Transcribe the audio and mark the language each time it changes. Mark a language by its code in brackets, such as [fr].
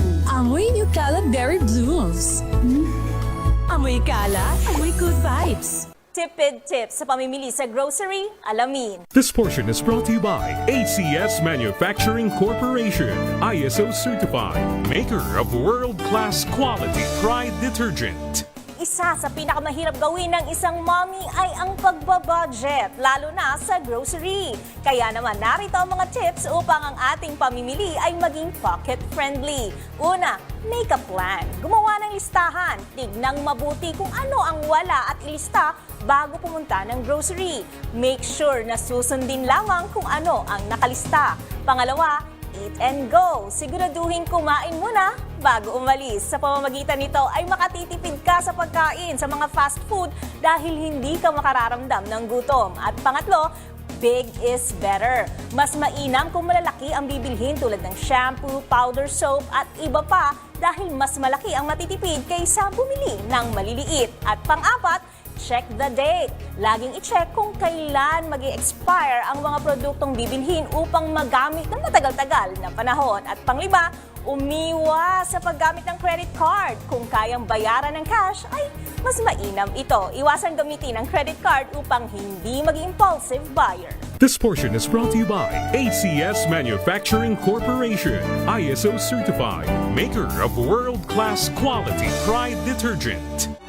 [tl] Amoy New Calad Berry Blooms. Amoy kalat, [en] amoy good vibes. [tl] Tipid tips sa pamimili sa grocery, alamin. [en] This portion is brought to you by ACS Manufacturing Corporation, ISO certified, maker of world-class quality Pride detergent. [tl] Isa sa pinakamahirap gawin ng isang mommy ay ang pagbabudget, lalo na sa grocery. Kaya naman narito ang mga tips upang ang ating pamimili ay maging pocket-friendly. Una, [en] make a plan. [tl] Gumawa ng listahan. Tignang mabuti kung ano ang wala at ilista bago pumunta ng grocery. [en] Make sure [tl] na susundin lamang kung ano ang nakalista. Pangalawa, [en] eat and go. [tl] Siguraduhin kumain muna bago umalis. Sa pamamagitan nito ay makatitipid ka sa pagkain sa mga fast food dahil hindi ka makararamdam ng gutom. At pangatlo, [en] big is better. [tl] Mas mainam kung malalaki ang bibilhin tulad ng shampoo, powder soap at iba pa dahil mas malaki ang matitipid kaysa bumili ng maliliit. At pang-apat, [en] check the date. [tl] Laging i-check kung kailan mag-expire ang mga produktong bibilhin upang magamit ng matagal-tagal na panahon. At panglima, umiwas sa paggamit ng credit card. Kung kayang bayaran ng cash, ay mas mainam ito. Iwasan gamitin ang credit card upang hindi maging impulsive buyer. [en] This portion is brought to you by ACS Manufacturing Corporation, ISO certified, maker of world-class quality Pride detergent.